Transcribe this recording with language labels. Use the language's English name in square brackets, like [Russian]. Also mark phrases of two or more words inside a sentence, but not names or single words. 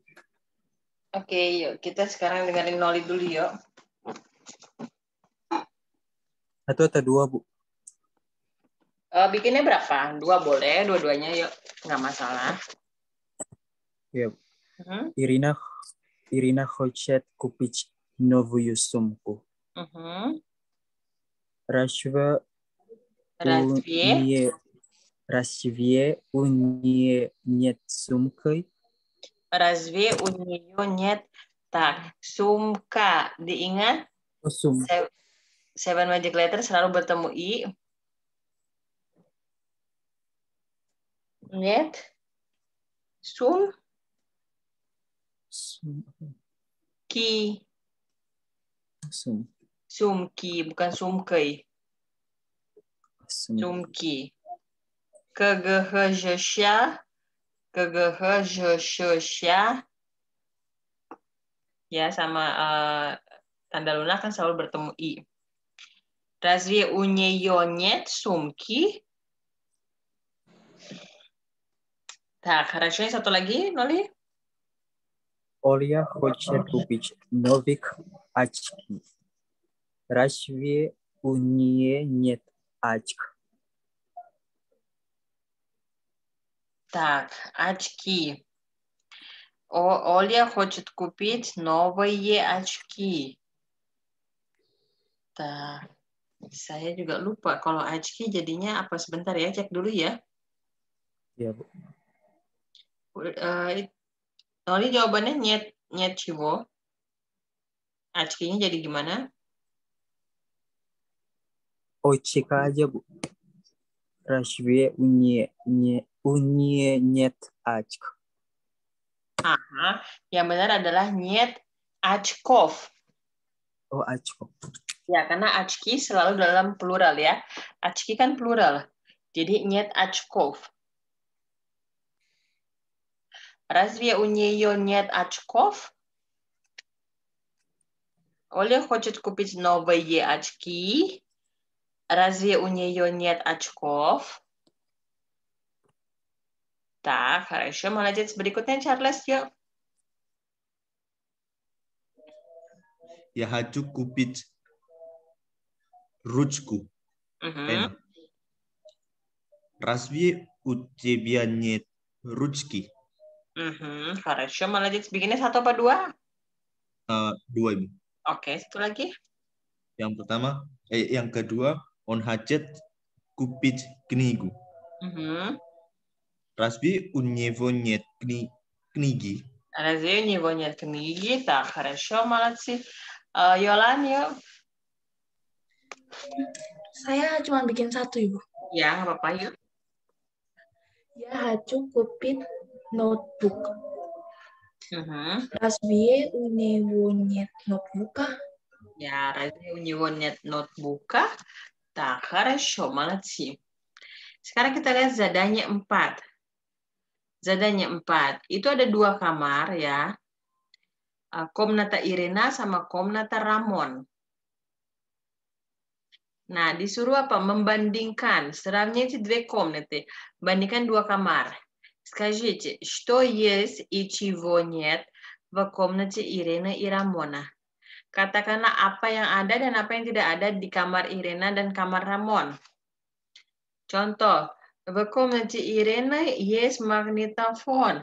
[Indonesian] Oke, yuk kita sekarang dengerin Noli dulu yuk. Satu atau dua, Bu? Bikinnya berapa? 2 boleh, dua-duanya yuk. Nggak masalah. Ya, [Russian] Bu. Irina хочет купить новую сумку. Разве у нее нет сумки? Разве у нее нет? Так, sumka. [Indonesian] Diingat? [English] Seven magic letter [Indonesian] selalu bertemu I. [Russian] Нет? Ki. [Indonesian] Sumki, bukan sumkei. Sumki. Kegehejsya. Ya, sama tanda lunak kan selalu bertemu I. [Russian] Разве у нее нет сумки? Так, хорошо. [Indonesian] Yang satu lagi, Noli? [Russian] Оля хочет купить новых очки. Разве у нее нет очков? Так, очки. Оля хочет купить новые очки. Так, [Indonesian] saya juga lupa kalau очки jadinya apa, sebentar ya, cek dulu ya. Iya, Bu. Noli jawabannya [Russian] нет чего. [Indonesian] Очки-nya jadi gimana? Очка aja, Bu. [Russian] Разве у нее нет очков? [Indonesian] Aha, yang benar adalah [Russian] нет очков. Oh, очков. [Indonesian] Ya, karena очки selalu dalam plural ya. Очки kan plural. [Russian] Jadi нет очков. Разве у нее нет очков? Оля хочет купить новые очки. Разве у нее нет очков? Так, хорошо, молодец. [Indonesian] Berikutnya Charles, yuk. [Russian] Я хочу купить ручку. Разве у тебя нет ручки? Хорошо, молодец. [Indonesian] Bikinnya satu apa dua? Dua, Ibu. Oke, satu lagi. Yang kedua, [Russian] on хочет купить книгу. Разве у него нет книги? Разве у него нет книги? Так, хорошо, молодцы. [Indonesian] Yolan, yuk. Saya cuma bikin satu, Ibu. Ya, nggak apa-apa, yuk. [Russian] Я хочу купить ноутбук. Разве у него нет ноутбука? Ya, разве у него нет ноутбука? Так, хорошо, молодцы. [Indonesian] Sekarang kita lihat zadanya 4. Zadanya 4. Itu ada 2 kamar ya. Komnata Irena sama Komnata Ramon. Nah, disuruh apa? Membandingkan. [Russian] Сравнить две комнаты. [Indonesian] Bandingkan 2 kamar. [Russian] Скажите, что есть и чего нет в комнате Ирины и Рамона? [Indonesian] Katakanlah apa yang ada dan apa yang tidak ada di kamar Irena dan kamar Ramon. Contoh, [Russian] в комнате Ирины есть магнитофон.